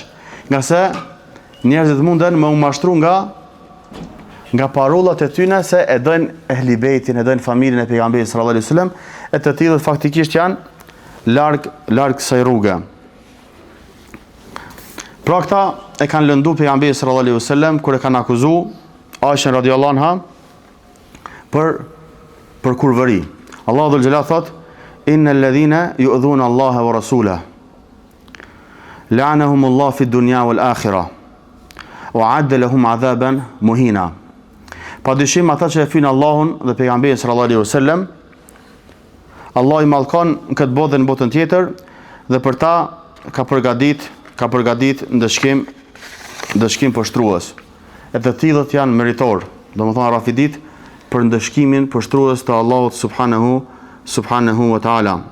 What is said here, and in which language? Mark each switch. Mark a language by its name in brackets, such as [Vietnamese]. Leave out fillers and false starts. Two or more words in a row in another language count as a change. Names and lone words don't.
[Albanian] Nga se njerëzit munden me u mashtru nga parollat e tyre se e dojnë ehli bejtin, e dojnë familjen e pejgamberit [Arabic] صلى الله عليه وسلم, [Albanian] e të tillët faktikisht janë larg kësaj rruge. Pra këta e kanë lëndu pejgamberin [Arabic] صلى الله عليه وسلم [Albanian] kur e kanë akuzuar Aishën [Arabic] رضي الله عنها [Albanian] për kurvëri. Allahu [Arabic] ذو الجلال [Albanian] thot: [Arabic] "إن الذين يؤذون الله ورسوله لعنهم الله في الدنيا والآخرة وأعد لهم عذابا مهينا." [Albanian] Padyshim ata që e fynë Allahun dhe pejgamberin [Arabic] صلى الله عليه وسلم, [Albanian] Allah i mallkon në këtë botë dhe në botën tjetër, dhe për ta ka përgadit ndëshkim pështrues. E të tillët janë meritor, domethënë rafidit për ndëshkimin pështrues të Allahut [Arabic] سبحانه وتعالى.